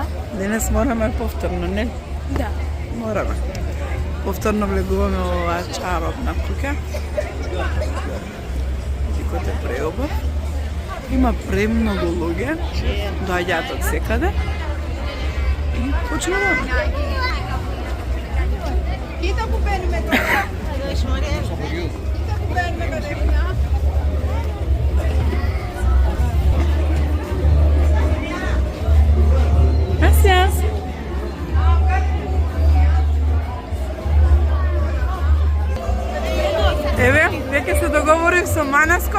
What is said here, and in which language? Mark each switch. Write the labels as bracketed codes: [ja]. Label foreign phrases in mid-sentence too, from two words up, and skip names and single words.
[mk] Денес мораме повторно, не? Да. Мораме. Повторно влегуваме во оваа чаробна куќа. Езикот е преубав. Има премногу луѓе. Доаѓаат од секаде. И почнуваме. Kita kuperime to. Kita kuperime kada. Gracias. Еве, веќе се договорив со Манаско.